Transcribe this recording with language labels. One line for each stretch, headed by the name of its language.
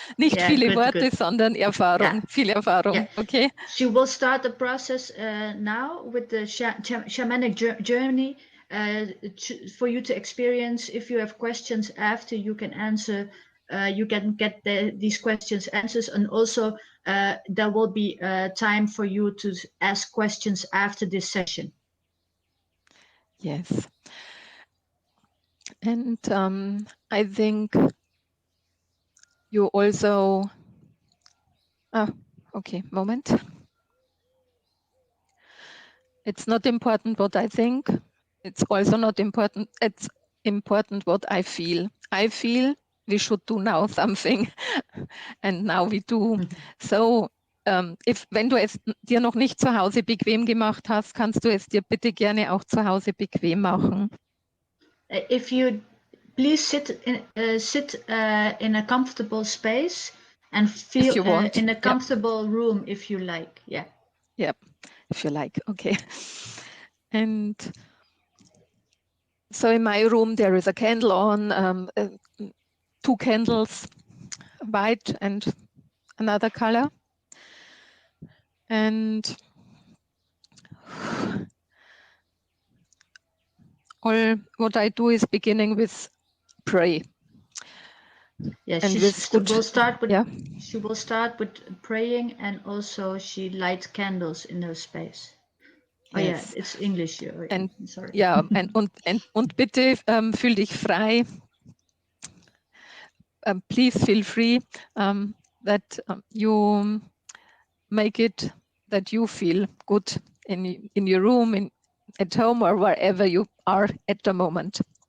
German: Nicht viele Worte, sondern Erfahrung, viel Erfahrung.
English: Okay? She will start the process now with the shamanic journey for you to experience. If you have questions after, you can answer. You can get these questions answers, and also there will be time for you to ask questions after this session. Yes. And I think you also, okay, moment. It's not important what I think. It's also not important. It's important what I feel. I feel we should do now something, and now we do.
German: So, wenn du es dir noch nicht zu Hause bequem gemacht hast, kannst du es dir bitte gerne auch zu Hause bequem machen.
English: If you please sit in a comfortable space and feel in a comfortable room if you like. Yeah. Yeah, if you like. Okay. And so in my room there is a candle on, 2 candles, white and another color. And all what I do is beginning with pray. Yeah, and she will start with praying, and also she lights candles in her space. Oh yeah, it's English here. And sorry.
German: Yeah, und bitte fühl dich frei.
English: Please feel free that you make it that you feel good in your room, at home, or wherever you are at the moment.